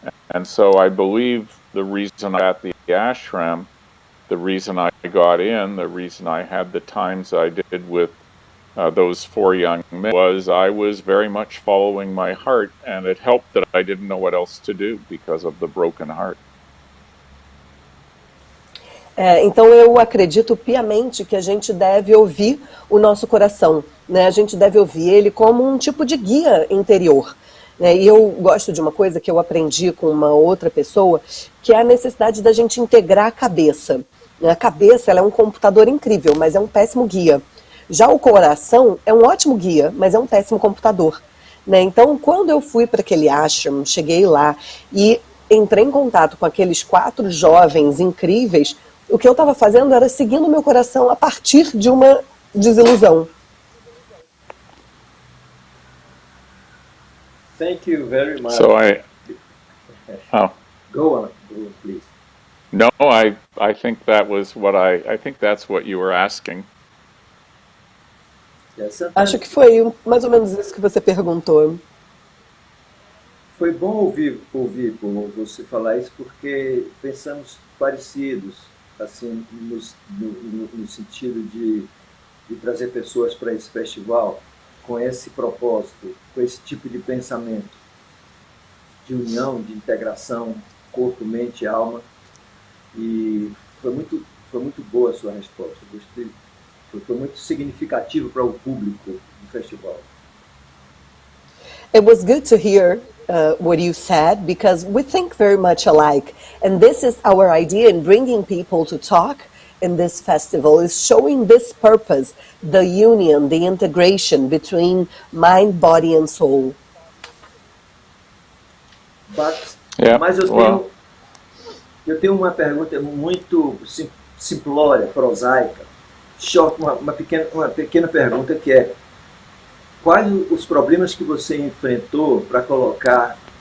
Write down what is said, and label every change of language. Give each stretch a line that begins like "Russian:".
English: And so I believe the reason I got the ashram, the reason I got in, the reason I had the times I did with those 4 young men, was I was very much following my heart, and it helped that I didn't know what else to do because of the broken heart.
Portuguese: Então eu acredito piamente que a gente deve ouvir o nosso coração, né? A gente deve ouvir ele como um tipo de guia interior, né? E eu gosto de uma coisa que eu aprendi com uma outra pessoa, que é a necessidade da gente integrar a cabeça. A cabeça ela é um computador incrível, mas é um péssimo guia. Já o coração é um ótimo guia, mas é um péssimo computador, né? Então quando eu fui para aquele ashram, cheguei lá e entrei em contato com aqueles 4 jovens incríveis, o que eu estava fazendo era seguindo o meu coração a partir de uma desilusão.
English: Thank you very much. So Go on, please. No, I think that was what I think that's what you were asking.
Portuguese: Acho que foi mais ou menos isso que você perguntou. Foi bom ouvir por você falar isso, porque pensamos parecidos, assim, no sentido de trazer pessoas para esse festival com esse propósito, com esse tipo de pensamento, de união, de integração, corpo, mente e alma. E foi muito boa a sua resposta. Gostei. Foi muito significativo para o público do festival.
English: It was good to hear what you said, because we think very much alike, and this is our idea in bringing people to talk in this festival, is showing this purpose, the union, the integration between mind, body and soul.
Portuguese: Mas eu tenho uma pergunta muito simplória, prosaica, uma pequena pergunta, que é: quais os problemas que você enfrentou para colocar